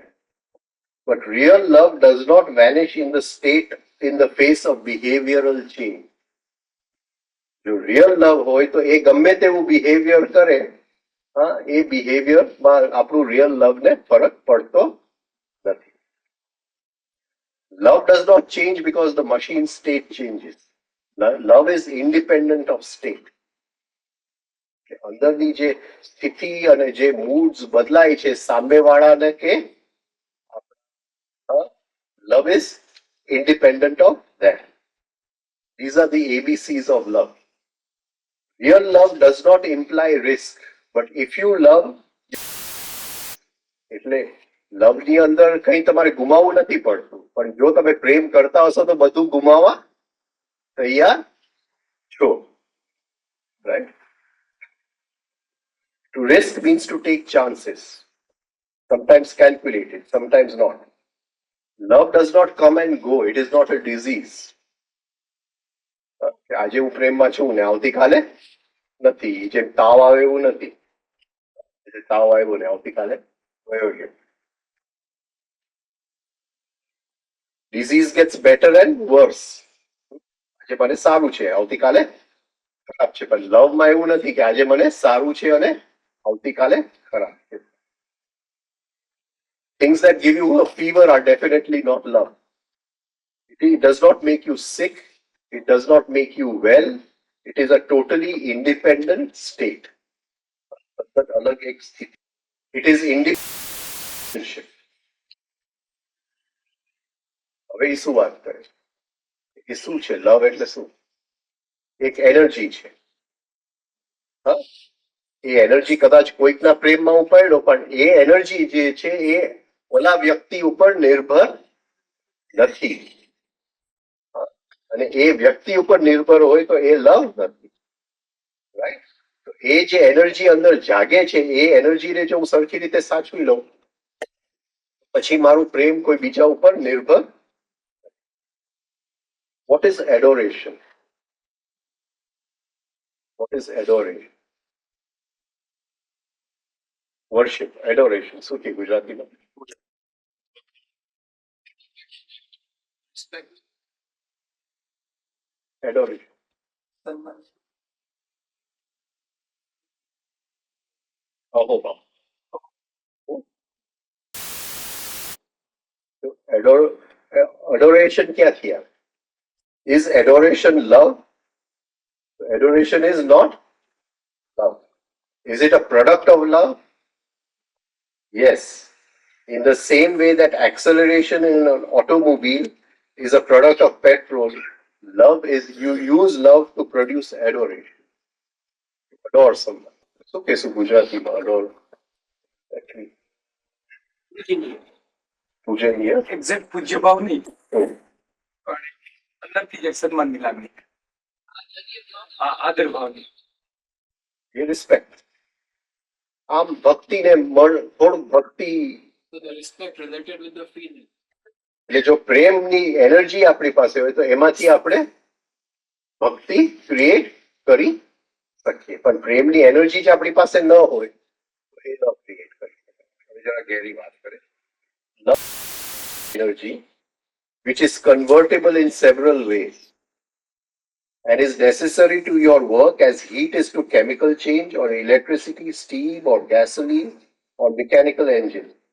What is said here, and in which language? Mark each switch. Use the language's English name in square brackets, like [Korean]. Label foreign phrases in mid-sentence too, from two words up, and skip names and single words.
[English] But real love does not vanish in the state in the face of behavioral change. [Gujarati] જો [English] real love [Gujarati] હોય તો એ ગમે તેવું બિહેવિયર કરે, હા એ બિહેવિયરમાં આપણું રિયલ લવને ફરક પડતો નથી. [English] Love does not change because the machine state changes. Love is independent of state. [Gujarati] અંદરની જે સ્થિતિ અને જે મૂડ્સ બદલાય છે સામેવાળાને કે [English] love is independent of that. These are the ABCs of love. Real love does not imply risk, but if you love, [Gujarati] એટલે લવની અંદર કઈ તમારે ગુમાવવું નથી પડતું, પણ જો તમે પ્રેમ કરતા હશો તો બધું ગુમાવવા તૈયાર છો, રાઈટ. [English] To risk means to take chances, sometimes calculated, sometimes not. Love does not come and go. It is not a disease. [Gujarati] આજે હું પ્રેમમાં છું ને આવતીકાલે નથી. જેમ તાવ આવે એવું નથી. તાવ આવ્યો ને આવતીકાલે વયો ગયો. [English] Disease gets better and worse. [Gujarati] આજે મને સારું છે આવતીકાલે ખરાબ છે, પણ લવમાં એવું નથી કે આજે મને સારું છે અને આવતીકાલે ખરાબ છે. [English] Things that give you a fever are definitely not love. It does not make you sick. It does not make you well. It is a totally independent state. [Hindi] अलग एक स्थिति. [English] It is independent. [Gujarati] હવે એ શું વાત કરે છે? એ શું છે? લવ એટલે શું? એક એનર્જી છે. હા, એ એનર્જી કદાચ કોઈકના પ્રેમમાં ઉપાડ્યો, પણ એ એનર્જી જે છે એ ઓલા વ્યક્તિ ઉપર નિર્ભર નથી. અને એ વ્યક્તિ ઉપર નિર્ભર હોય તો એ લવ નથી. રાઈટ? તો એ જે એનર્જી અંદર જાગે છે એ એનર્જીને જો હું સરખી રીતે સાચવી લઉં પછી મારું પ્રેમ કોઈ બીજા ઉપર નિર્ભર. [English] What is adoration? What is adoration? Worship, adoration. [Gujarati] શું કે ગુજરાતીમાં? [English] Respect. Adoration. [Gujarati] સન્માન. અહોભાવ. Adoration ક્યાંથી આવે? [English] Is adoration love? Adoration is not love. Is it a product of love? Yes. In the same way that acceleration in an automobile is a product of petrol, love is you use love to produce adoration. Adore someone. [Gujarati] શું કહેશું ગુજરાતીમાં adore? [English] Actually, [Gujarati] પૂજનીય. એક્ઝેક્ટ પૂજ્ય ભાવ નહીં, પણ અંદરથી જ એક સન્માનની લાગણી, આદર ભાવની. એ રિસ્પેક્ટ. આમ ભક્તિને થોડું ભક્તિ [English] So the respect related with the feeling. [Gujarati] એટલે જો પ્રેમની એનર્જી આપણી પાસે હોય તો એમાંથી આપણે ભક્તિ ક્રિએટ કરી શકીએ, પણ પ્રેમની એનર્જી જ આપણી પાસે ન હોય તો એ ન ક્રિએટ કરી શકાય. હવે જરા ગેરી વાત કરે. [English] એનર્જી which is convertible in several ways and is necessary to your work as heat is to chemical change or electricity, steam or gasoline or mechanical engine.